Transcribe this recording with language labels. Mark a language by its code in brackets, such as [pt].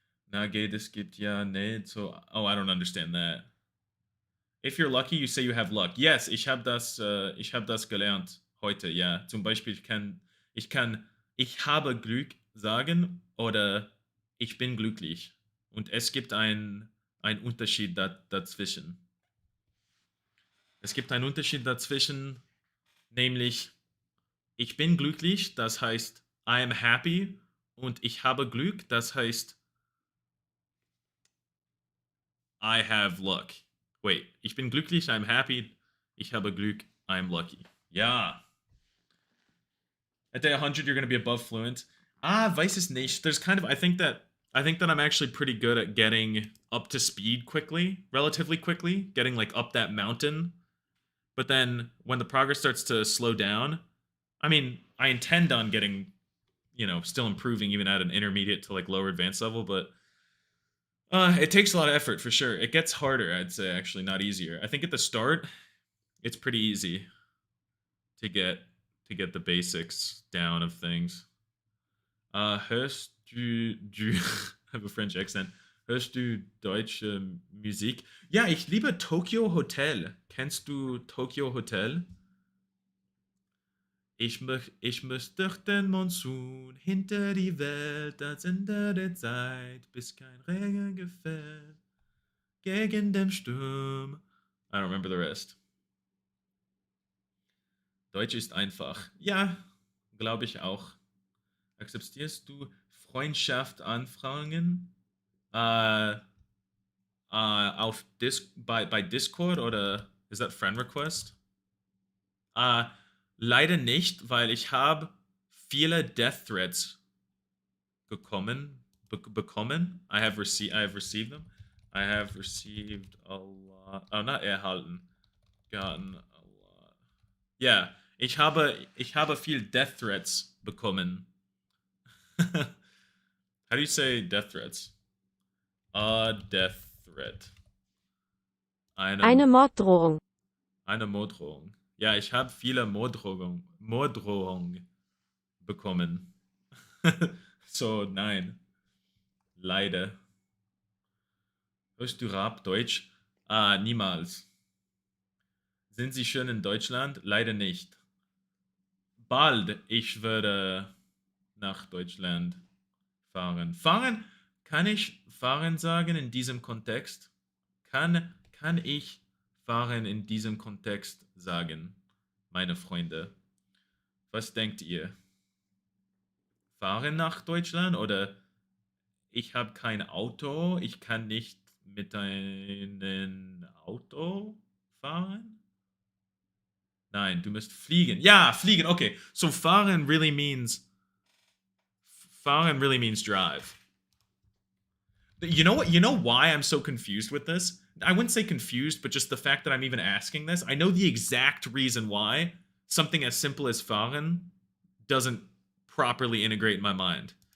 [de] Na geht, es gibt ja nicht so... [en] Oh, I don't understand that. If you're lucky, you say you have luck. [de] Yes, ich hab das gelernt heute, ja. Zum Beispiel, ich habe Glück sagen oder ich bin glücklich. Und es gibt ein Unterschied dazwischen. Es gibt einen Unterschied dazwischen, nämlich ich bin glücklich, das heißt [en] I am happy, [de] und ich habe Glück, das heißt [en] I have luck. [de] Wait, ich bin glücklich, [en] I'm happy, [de] ich habe Glück, [en] I'm lucky. Yeah. At day 100, you're going to be above fluent. [de] Weiß es nicht. [en] There's kind of, I think that I'm actually pretty good at getting up to speed quickly, relatively quickly, getting like up that mountain. But then when the progress starts to slow down, I mean, I intend on getting, still improving even at an intermediate to like lower advanced level, but it takes a lot of effort for sure. It gets harder, I'd say, actually, not easier. I think at the start, it's pretty easy to get the basics down of things. [de] Hörst du [en] I have a French accent. [de] Hörst du deutsche Musik? Ja, ich liebe Tokyo Hotel. Kennst du Tokyo Hotel? Ich muss durch den Monsun hinter die Welt als Ende der Zeit, bis kein Regen gefällt gegen den Sturm. [en] I don't remember the rest. [de] Deutsch ist einfach. Ja, glaube ich auch. Akzeptierst du Freundschaft Anfragen? bei Discord oder ist das Friend Request? Leider nicht, weil ich habe viele Death Threats bekommen. [en] I have received them. I have received a lot. Oh, not erhalten. Gotten a lot. [de] Yeah, ich habe viel Death Threats bekommen. [en] How do you say death threats? A death threat. [de] Eine Morddrohung. Eine Morddrohung. Ja, ich habe viele Morddrohungen bekommen. So, nein. Leider. Hörst du Rap Deutsch? Niemals. Sind Sie schon in Deutschland? Leider nicht. Bald, ich werde nach Deutschland fahren. Fahren? Kann ich fahren sagen in diesem Kontext? Kann ich fahren in diesem Kontext sagen, meine Freunde? Was denkt ihr? Fahren nach Deutschland oder ich habe kein Auto, ich kann nicht mit einem Auto fahren? Nein, du musst fliegen. Ja, fliegen, okay. [en] So fahren really means drive. You know what? You know why I'm so confused with this? I wouldn't say confused, but just the fact that I'm even asking this. I know the exact reason why something as simple as fahren doesn't properly integrate in my mind.